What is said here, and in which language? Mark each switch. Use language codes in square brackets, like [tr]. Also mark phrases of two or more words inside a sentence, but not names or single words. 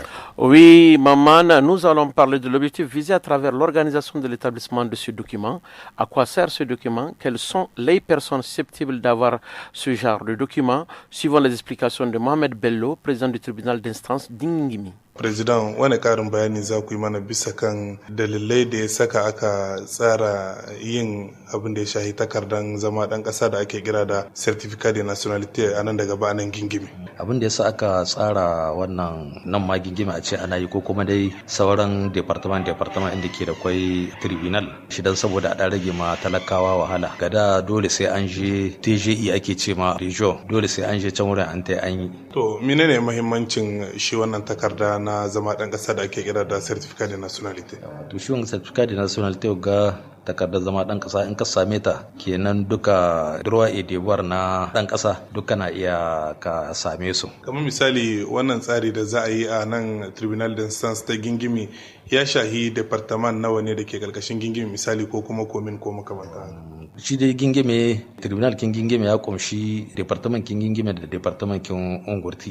[fr] Oui, Maman, nous allons parler de l'objectif visé à travers l'organisation de l'établissement de ce document. À quoi sert ce document? Quelles sont les personnes susceptibles d'avoir ce genre de document? Suivant les explications de Mohamed Bello, président du tribunal d'instance d'Ningimi. Président, [ha] wani karin bayani za ku yi mana bisa kan dalilai da ya saka aka tsara yin abin da ya shahi takardar zama ɗan ƙasa da ake kira da [fr] certificate de nationalité [ha] a nan daga ba nan Gingimi. Abin da ya sa aka tsara wannan nan ma Gingimi a ce ana yi ko kuma dai sauran departament inda ke da kwai tribunal shi dan saboda a ɗan rage ma talakawa wahala. Gada dole sai an je TGI ake ce ma region, dole sai an je can wurin an ta an yi. To menene muhimmancin shi wannan takarda na zama ɗan ƙasa da ake kira da [fr] certificate de nationalité? [ha] To shi wannan [fr] certificate de nationalité [ha] ga takardar zama ɗan ƙasa in ka same ta kenan duka [fr] droit et devoir [ha] na ɗan ƙasa duka na iya ka same su. Kamar misali wannan tsari da za a yi a nan [fr] tribunal d'instance [ha] ta Gingimi ya shahi departament nawa ne da ke ƙarƙashin Gingimi misali ko kuma komin ko makamanta? Shi dai Gingime, tribunal kin Gingime ya kumshi departament kin Gingime da departament kin Ungurti.